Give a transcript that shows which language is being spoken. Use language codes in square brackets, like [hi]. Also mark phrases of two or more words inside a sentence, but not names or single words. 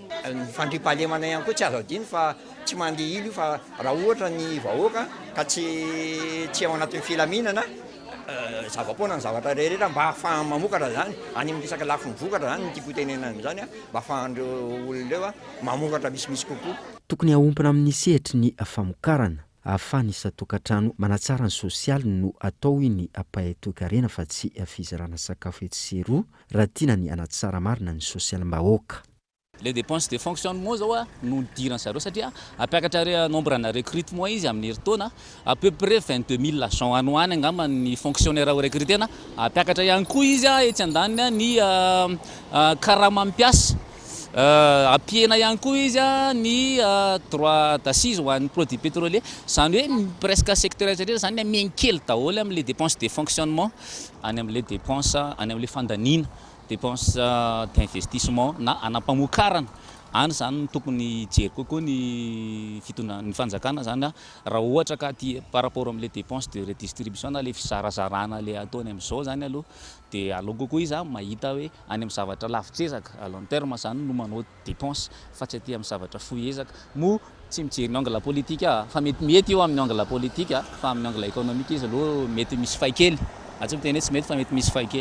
[mg] Ny fandriam-pahalemana ihany koa tsy azo adino fa tsy mandeha ilo fa raha ohatra ny vahoaka ka tsy ao anatin'ny filaminana zava-poana ny zavatra rehetra mba ahafahany mamokatra zany any amin'ny resaka lafiny vokatra zany ny tiako tenenana zany mba ahafahandreo olona reo mamokatra misimisy kokoa. Tokony ahompana amin'ny sehatry ny famokarana ahafahany isa-tokantrano manatsara ny sosialy no atao ny ampahay toe-karena fa tsy fizarana sakafo etsy raha tiana ny anatsara marina ny sosialim-bahoaka. [fr] Les dépenses de fonctionnement [mg] zao no dirany zareo satria apiakatra nombre na recrutement izy amin'ny herintaona [fr] à peu près [mg] 22 000 agents anoany angamba ny fonctionnaire ho recrutena apiakatra ihany koa izy etsy andaniny ny karama mampiasa apiena ihany koa izy ny [fr] droit d'assise [mg] ho an'ny [fr] produits pétroliers [mg] zany hoe presque secteur rehetra zany miankely daholo amin'ny [fr] les dépenses de fonctionnement [mg] any amin'ny [fr] les dépenses [mg] any amin'ny fandanina [fr] dépenses d'investissement [mg] na anampamokarana any zany tokony jery kokoa ny fitondran'ny fanjakana zany raha ohatra ka ty [fr] par rapport [mg] amin'ny [fr] les dépenses de redistribution [mg] na le fizarazarana le ataony amin'izao zany aloha dia aloha kokoa izy mahita hoe any amin'ny zavatra lavitrezaka [fr] à long terme [mg] zany no manao dépense fa tsy aty amin'ny zavatra fohy ezaka mo tsy mijery ny [fr] angle politique [mg] fa mety eo amin'ny [fr] angle politique [mg] fa amin'ny [fr] angle économique [mg] izy aloha mety misy faikely atsy miteny hoe tsy mety fa mety misy faikely.